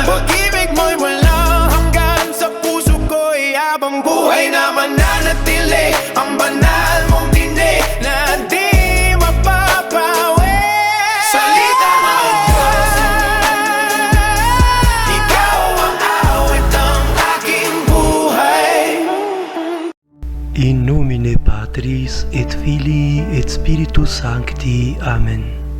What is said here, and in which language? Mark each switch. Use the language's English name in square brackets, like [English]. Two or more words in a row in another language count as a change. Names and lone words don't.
[Filipino] Pag-ibig mo'y walang hanggan, sa puso ko'y habang buhay na mananatili. Ang banal mong tinig na di mapapawi. Salita ng Diyos, ikaw ang awit ng aking buhay. [Latin] In nomine Patris et Filii et Spiritus Sancti. Amen.